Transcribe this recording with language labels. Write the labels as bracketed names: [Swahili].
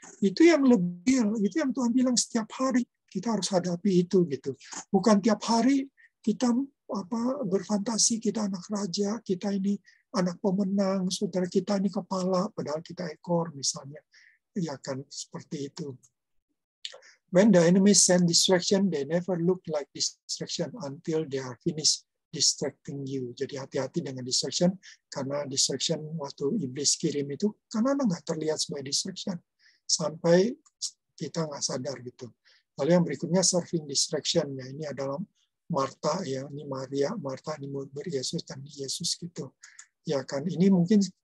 [Indonesian] Itu yang lebih, itu yang Tuhan bilang setiap hari kita harus hadapi itu gitu. Bukan tiap hari kita berfantasi kita anak raja, kita ini anak pemenang, saudara, kita ini kepala, padahal kita ekor misalnya. Ya kan, seperti itu. [English] When the enemy send distraction, they never look like distraction until they are finished distracting you. [Indonesian] Jadi hati-hati dengan distraction, karena distraction waktu iblis kirim itu, karena nggak terlihat sebagai distraction. Sampai kita nggak sadar gitu. Lalu yang berikutnya serving distraction. Ya, ini adalah Marta, ya, ini Maria, Marta ini murid Yesus dan Yesus gitu. Ya kan, ini mungkin